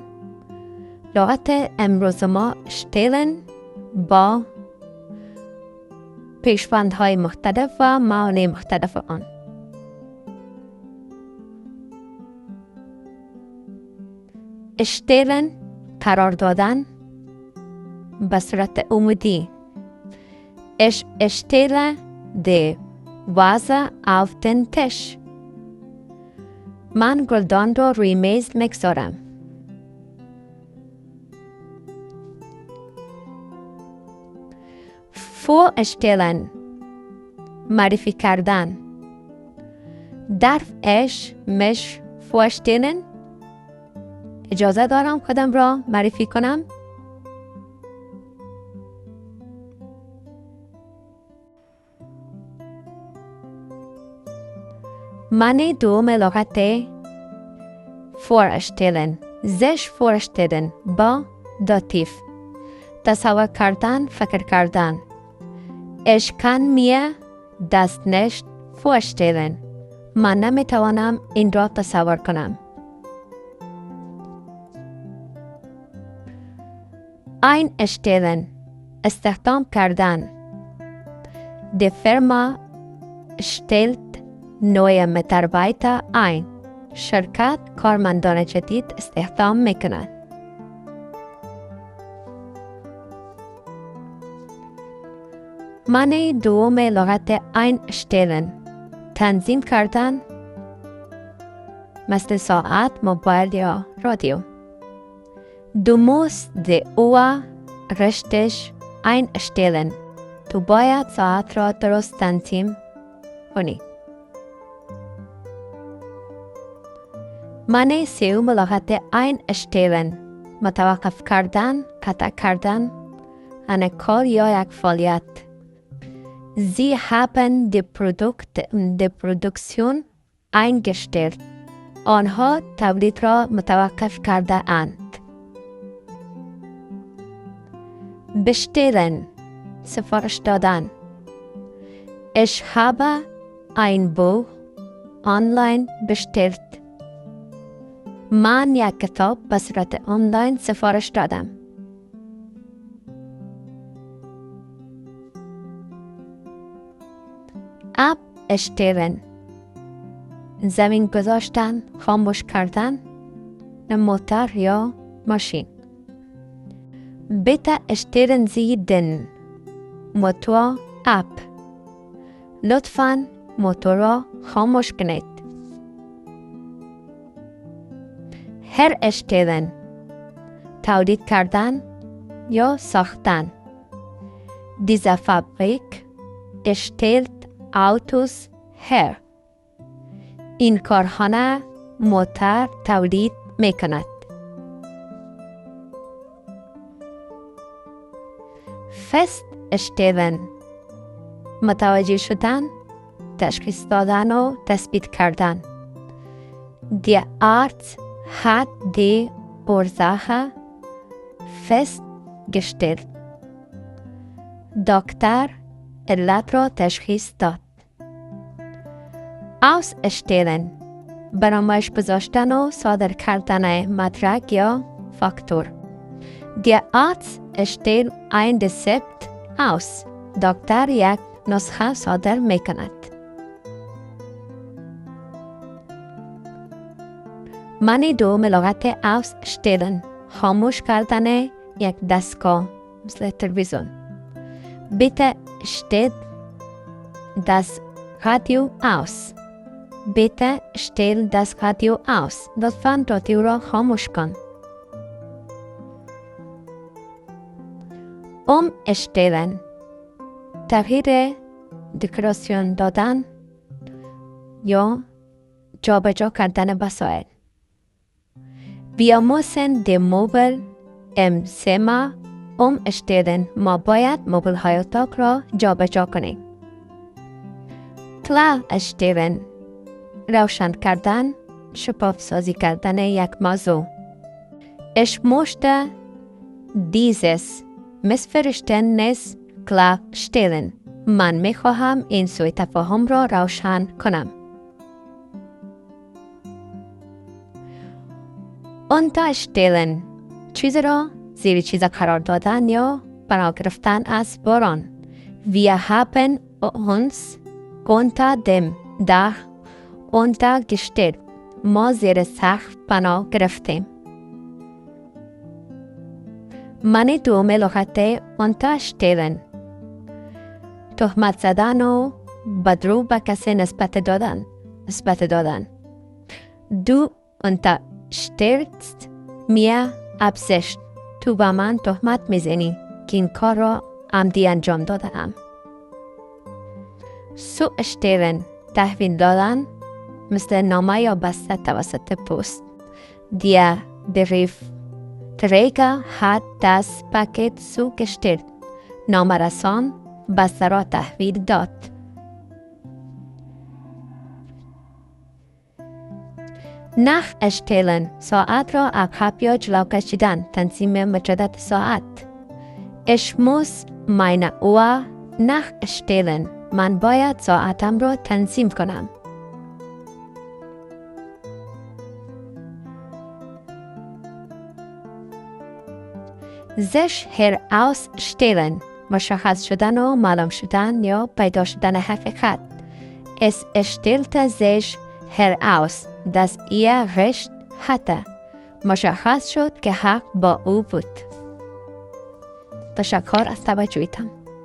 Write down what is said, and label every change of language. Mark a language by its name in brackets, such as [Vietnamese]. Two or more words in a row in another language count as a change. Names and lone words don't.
[Persian] لغت امروز ما stellen با پیشوندهای مختلف و معانی مختلف آن. stellen قرار دادن به صورت عمودی. [German] Ich stelle die Vase auf den Tisch. [Persian] من گلدان را روی میز میگذارم. vorstellen معرفی کردن. [German] Darf ich mich vorstellen؟ [Persian] اجازه دارم خودم را معرفی کنم؟ معنی دوم لغت [German] vorstellen sich vorstellen [Persian] با داتیف. تصور کردن، فکر کردن. [German] Ich kann mir das nicht vorstellen. [Persian] من نمیتوانم این را تصور کنم. einstellen استخدام کردن. [German] Die Firma stellt neue Mitarbeiter ein. [Persian] شرکت کارمندان جدید استخدام میکند. معنی دوم لغت einstellen تنظیم کردن، مثل ساعت، موبایل یا رادیو. [German] Du musst die Uhr richtig einstellen. [Persian] تو باید ساعت را درست تنظیم کنی. معنی سوم لغت einstellen متوقف کردن، قطع کردن، ان کار یا یک فعالیت. [German] Sie haben die Produktion eingestellt. [Persian] آنها تولید را متوقف کرده اند. bestellen سفارش دادن. [German] Ich habe ein Buch online bestellt. [Persian] من یک کتاب به صورت آنلاین سفارش دادم. abstellen زمین گذاشتن، خاموش کردن، موتور یا ماشین. [German] bitte stellen Sie den Motor ab. [Persian] لطفاً موتور را خاموش کنید. herstellen تولید کردن یا ساختن. [German] Diese Fabrik stellt Autos her. [Persian] این کارخانه موتور تولید میکند. feststellen متوجه شدن، تشخیص دادن و تثبیت کردن. [German] Der Arzt hat die Ursache festgestellt. [Persian] دکتر علت را تشخیص داد. ausstellen برآمدش گذاشتن و صادر کردن مدرک یا فاکتور. [German] Der Arzt stellt ein Rezept aus. [Persian] دکتر یک نسخه صادر میکند. معنی دوم لغت ausstellen خاموش کردن یک دستگاه مثل تلویزیون. [German] bitte stellt das Radio aus. bitte stell das Radio aus. [Persian] لطفاً رادیو را خاموش کن. umstellen تغییر، دکوراسیون دادن یا جابجا کردن وسایل. [German] Wir müssen die Möbel im Zimmer umstellen. [Persian] ما باید مبل های اتاق را جابجا کنیم. klarstellen روشن کردن، شفاف سازی کردن یک موضوع. [German] Ich möchte dieses Missverständnis klarstellen. [Persian] من میخواهم این سوء تفاهم را روشن کنم. unterstellen چیز را زیر چیز قرار دادن یا بنا گرفتن از باران. [German] Wir haben uns unter dem Dach untergestellt. [Persian] ما زیر سقف بنا گرفتیم. معنی دوم لغت unterstellen تهمت زدن و بدرو به کسی نسبت دادن. [German] Du unterstellst mir Absicht. [Persian] تو با من تهمت میزنی که این کار را عمدی انجام دادم. Zustellen تحویل دادن مثل نامه یا بسته توسط پست. [German] Der Briefträger hat das Paket zugestellt. [Persian] نامه‌رسان بسته را تحویل داد. Nachstellen ساعت را عقب یا جلو کشیدن، تنظیم مجدد ساعت. [German] Ich muss meine Uhr nachstellen. [Persian] من باید ساعتم را تنظیم کنم. [German] sich herausstellen [Persian] مشخص شدن و معلوم شدن یا پیدا شدن حقیقت. [German] Es stellte sich heraus, dass er recht hatte. [Persian] مشخص شد که حق با او بود. تشکر از توجهتان.